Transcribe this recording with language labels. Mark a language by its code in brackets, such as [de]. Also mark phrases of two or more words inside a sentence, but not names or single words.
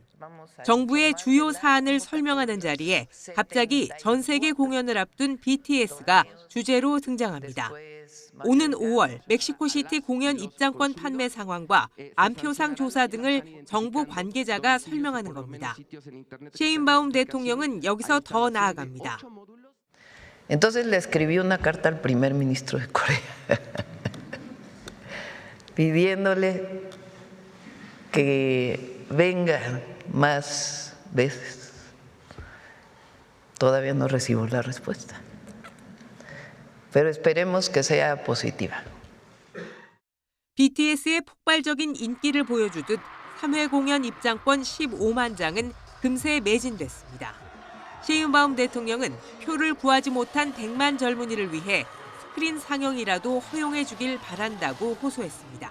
[ko] 정부의 주요 사안을 설명하는 자리에 갑자기 전 세계 공연을 앞둔 BTS가 주제로 등장합니다. 오는 5월 멕시코시티 공연 입장권 판매 상황과 안표상 조사 등을 정부 관계자가 설명하는 겁니다. 셰인바움 대통령은 여기서 더 나아갑니다. [es] Entonces le escribí una carta al primer ministro de Corea pidiéndole que venga más veces. Todavía no recibo la respuesta. Pero esperemos que sea positiva. [ko] BTS의 폭발적인 인기를 보여주듯 3회 공연 입장권 15만 장은 금세 매진됐습니다. 셰인바움 대통령은 표를 구하지 못한 100만 젊은이를 위해 스크린 상영이라도 허용해 주길 바란다고 호소했습니다.